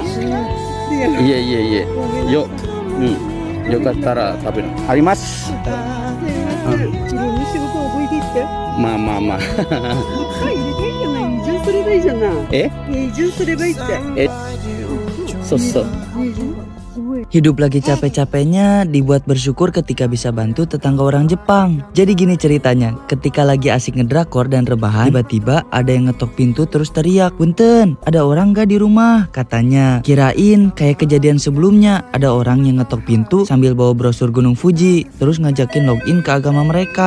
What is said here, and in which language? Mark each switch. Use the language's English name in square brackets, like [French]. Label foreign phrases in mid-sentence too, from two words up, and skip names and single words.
[Japanese] いえいえいえ。よかったら食べる。あります。いろんな仕事覚えていって。まあまあまあ。入れたいじゃない。移住すればいいじゃない。え？移住すればいいって。そうそう。移住すごい。 [Indonesian] Hidup lagi capek-capeknya dibuat bersyukur ketika bisa bantu tetangga orang Jepang. Jadi gini ceritanya, ketika lagi asik ngedrakor dan rebahan, tiba-tiba ada yang ngetok pintu terus teriak, "Punten, ada orang gak di rumah?" katanya. Kirain kayak kejadian sebelumnya, ada orang yang ngetok pintu sambil bawa brosur Gunung Fuji, terus ngajakin login ke agama mereka.